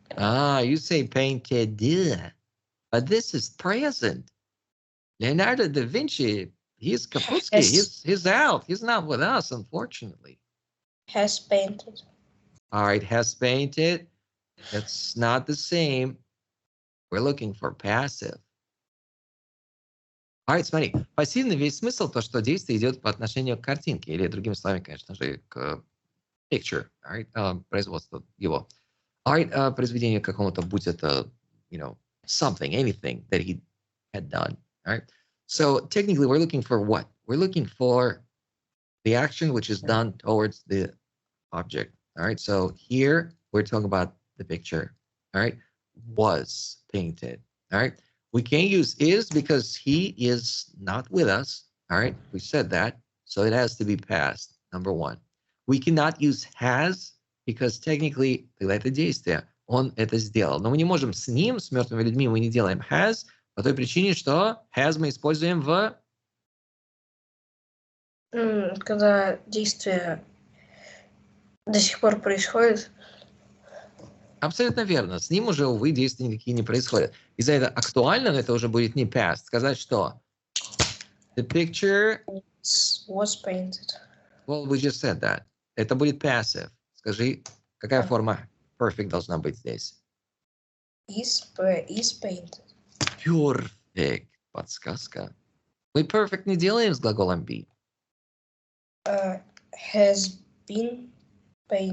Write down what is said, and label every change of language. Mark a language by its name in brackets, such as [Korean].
[English] Ah, you say painted, but this is present. Leonardo da Vinci, he's Kaputski. He's out. He's not with us, unfortunately. Has painted. All right, has painted. That's not the same. We're looking for passive. [Russian] All right, смотри, пассивный весь смысл то, что действие идет по отношению к картинке, или другими словами, конечно же, к picture, all right, производство его. [English] All right, [Russian] произведение какому-то, будь это, [English] you know, something, anything that he had done. All right. So technically, we're looking for what? We're looking for the action which is done towards the object. All right. So here we're talking about the picture. All right. Was painted. All right. We can't use is because he is not with us. All right. We said that. So it has to be past. Number one. We cannot use has because technically [Russian] это действие. Он это сделал. Но мы не можем с ним, с мертвыми людьми, мы не делаем has, по той причине, что has мы используем в... Когда действие до сих пор происходит. Абсолютно верно. С ним уже, увы, действия никакие не происходят. Из-за этого актуально, но это уже будет не past. Сказать, что [English] the picture was painted. Well, we just said that. [Russian] Это будет passive. Скажи, какая форма perfect должна быть здесь? [English] Is painted. Perfect. [Russian] Подсказка. Мы perfect не делаем с глаголом be. [English] Has been painted.